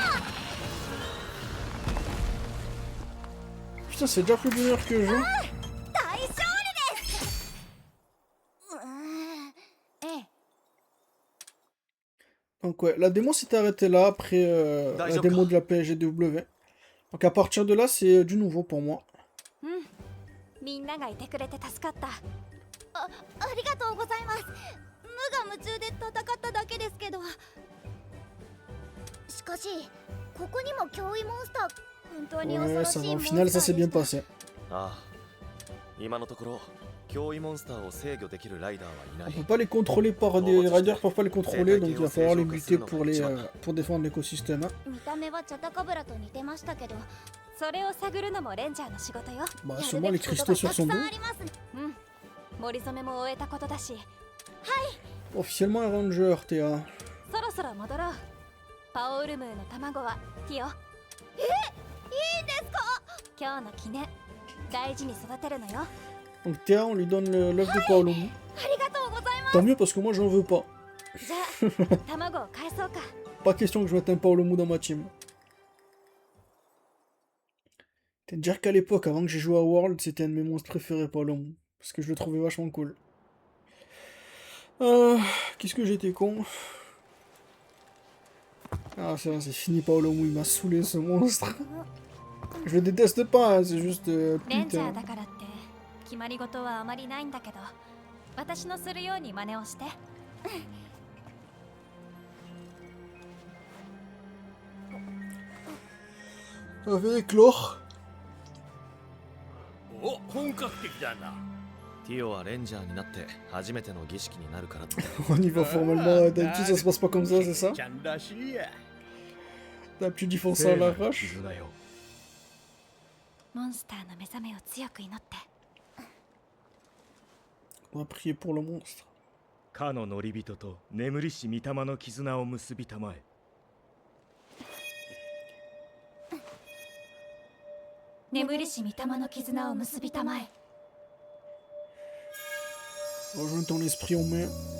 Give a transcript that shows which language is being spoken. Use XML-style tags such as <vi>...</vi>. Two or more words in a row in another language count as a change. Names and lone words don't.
<fr>Putain, c'est déjà plus d'une heure que je joue. Donc ouais, la démo s'est arrêtée là après la démo de la PSGW. Donc à partir de là, c'est du nouveau pour moi.</fr> <ja>みんながいてくれて助かった。ありがとうございます。無我夢中で戦っただけですけど。しかしここにも脅威モンスター。本当に恐ろ</ja> <fr>Ouais,</fr> <ja>し</ja> <fr>ça</fr> <ja>い</ja> <fr>va.</fr> <ja>モ</ja> <fr>Au</fr> <ja>ンスタ</ja> <fr>final,</fr> <ja>ー</ja> <fr>ça s'est bien passé.</fr> <ja>ああ今のところ脅威モンスターを制御できるライダーはいな</ja> <fr>On</fr> <ja>い</ja> <fr>peut pas les contrôler par des riders, peuvent pas les contrôler, donc il va falloir les buter pour défendre l'écosystème.</fr> <ja>見た目はチャタカブラと似てましたけど。それを探るのもレンジャーの仕事よ。</ja> <fr>Bah</fr> <ja>やる</ja> <fr>sûrement</fr> <ja>べ</ja> <fr>les</fr> <ja>きこと</ja> <fr>cristaux</fr> <ja>が</ja> <fr>sur</fr> <ja>た</ja> <fr>son</fr> <ja>くさ</ja> <fr>dos.</fr> <ja>んありますね。森染めも終えたことだし、</ja> <fr>Officiellement un ranger, Théa.</fr> <ja>そろそろ戻ろう。パオウルムーの卵はティオ。いいんですか？今日の記念、大事に育てるのよ。</ja> <fr>Donc Théa, on lui donne l'œuf de Paolo.</fr> <ja>ありがとうございます。</ja> <fr>Tant mieux parce que moi j'en veux pas.</fr> <ja>じゃあ卵を返そうか。</ja> <fr>Pas question que je mette un Paolo dans ma team. T'es dire qu'à l'époque, avant que j'ai joué à World, c'était un de mes monstres préférés, Paolo. Parce que je le trouvais vachement cool. Qu'est-ce que j'étais con. Ah c'est fini, Paolo, il m'a saoulé ce monstre. Je le déteste pas, hein, c'est juste</fr> <ja>レンジャ</ja> <fr>putain.</fr> <ja>ーだからって決まり事はあまりないんだけど、私のするように真似をして。</ja> <fr>Ça fait éclore.</fr> <ja>お、本格的だな。ティオはレンジャーになって初めての儀式になるからって</ja> <fr>On y va formellement, d'habitude ça se passe pas comme ça, c'est ça?</fr> <ja>ちゃんらしいや。</ja> <fr>D'habitude ils font ça à l'arrache.</fr> <ja>絆よ。モンスターの目覚めを強く祈って。</ja> <fr>On va prier pour le monstre.</fr> <ja>かの乗り人と眠りし御霊の絆を結びたまえ。眠りし御霊の絆を結びたまえ。</ja> <fr>Rejoins ton esprit aux mains.</fr>